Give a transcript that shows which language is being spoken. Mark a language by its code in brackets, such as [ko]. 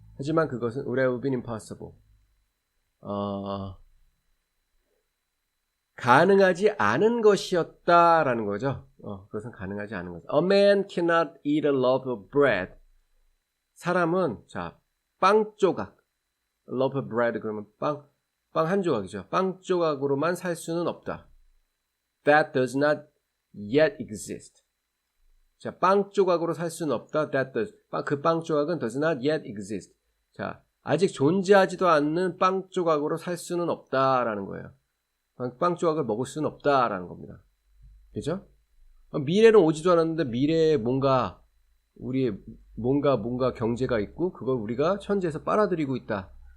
[ko] 하지만 그것은 [en] would have been impossible. [ko] 가능하지 않은 것이었다라는 거죠. 그것은 가능하지 않은 것. [en] A man cannot eat a loaf of bread. [ko] 사람은 자, 빵 조각. [en] A loaf of bread [ko] 그러면 빵 한 조각이죠. 빵 조각으로만 살 수는 없다. [en] That does not yet exist. [ko] 자, 빵 조각으로 살 수는 없다. 그 빵 조각은 [en] does not yet exist. [ko] 자, 아직 존재하지도 않는 빵 조각으로 살 수는 없다라는 거예요. 빵 조각을 먹을 수는 없다라는 겁니다. 그죠? 미래는 오지도 않았는데 미래에 뭔가 우리의 뭔가 경제가 있고 그걸 우리가 현재에서 빨아들이고 있다.